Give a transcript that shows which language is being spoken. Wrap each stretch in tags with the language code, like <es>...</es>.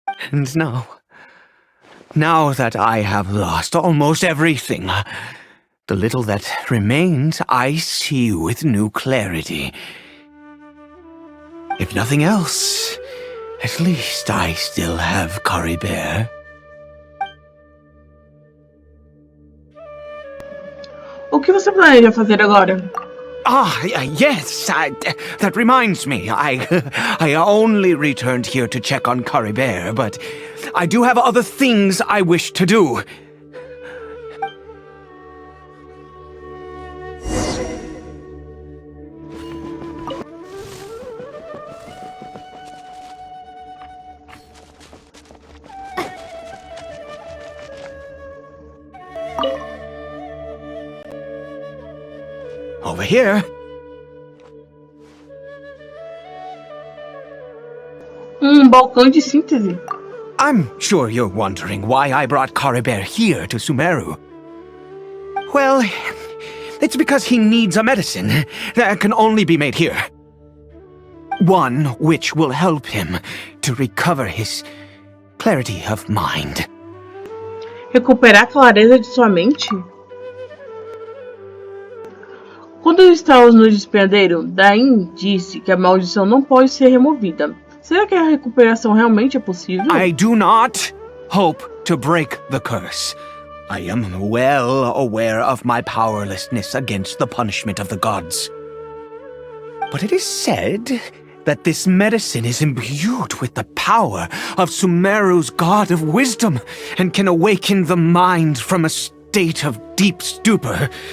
<en>And now that I have lost almost everything, the little that remains I see with new clarity. If nothing else, at least I still have Caribert.</en> <pt>O que você planeja fazer agora?</pt> <en>Yes, that reminds me. I only returned here to check on Caribert, but I do have other things I wish to do. Over here.</en> <pt>Balcão de síntese.</pt> <en>I'm sure you're wondering why I brought Caribert here to Sumeru. Well, it's because he needs a medicine that can only be made here. One which will help him to recover his clarity of mind.</en> <pt>Recuperar a clareza de sua mente? Quando estávamos no despenhadeiro, Dain disse que a maldição não pode ser removida. Será que a recuperação realmente é possível?</pt> <en>I do not hope to break the curse. I am well aware of my powerlessness against the punishment of the gods. But it is said that this medicine is imbued with the power of Sumeru's god of wisdom and can awaken the mind from a state of deep stupor.</en>